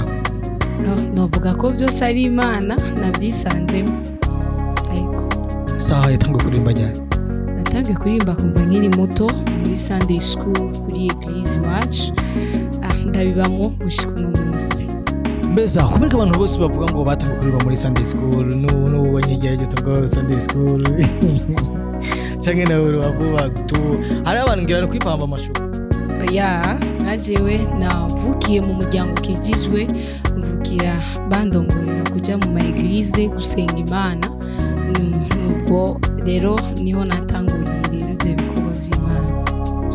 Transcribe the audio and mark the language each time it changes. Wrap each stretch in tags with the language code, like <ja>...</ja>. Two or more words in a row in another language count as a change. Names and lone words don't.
<rn>novuga ko byose ari Imana nabyisanzemo. Saha yatangiye kuririmba cyane. Natangiye kuririmba kumva nkiri muto muri</rn> <en>Sunday school</en> <rn>kuri Eglise wacu. Ndabibamo gushika no munsi. Mbese kubereka abantu bose bavuga ngo batangiye kuririmba muri</rn> <en>Sunday school</en> <rn>no wanyegeje tango</rn> <en>Sunday school.</en> <rn>Change na uru avuga tu hari abantu ngira no kwipamba amashuka. Ya, najewe navukiye mu muryango kijijwe mvukira bandongorera kuja mu maeglise gusenga Imana. Nubwo rero niho natanguriye rero ibyo bikorwa by'Imana.</rn>